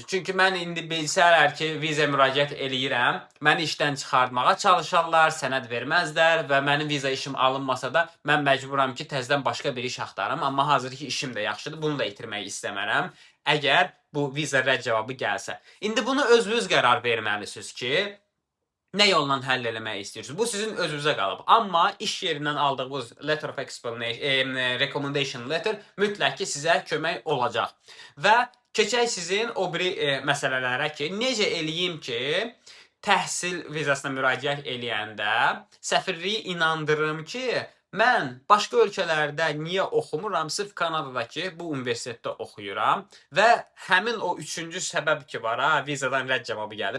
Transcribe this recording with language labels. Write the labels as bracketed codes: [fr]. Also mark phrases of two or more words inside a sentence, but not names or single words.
[az] Çünki mən indi bilsələr ki, viza müraciət eləyirəm, məni işdən çıxartmağa çalışarlar, sənəd verməzlər və mənim viza işim alınmasa da mən məcburam ki, təzədən başqa bir iş axtarım. Amma hazırki işim də yaxşıdır, bunu da itirmək istəmərəm. Əgər bu viza rədd cavabı gəlsə. İndi bunu özünüz qərar verməlisiniz ki, nə yolla həll eləmək istəyirsiniz? Bu sizin özünüzə qalıb. Amma iş yerindən aldığınız [en] letter of explanation, recommendation letter [az] mütləq ki, sizə kömək olacaq. Və keçək sizin o biri məsələlərə ki, necə eləyim ki, təhsil vizasına müraciət eləyəndə səfirliyi inandırım ki, mən başqa ölkələrdə niyə oxumuram, sırf Kanadadakı bu universitetdə oxuyuram və həmin o üçüncü səbəb ki var, vizadan rədd cavabı gəlir.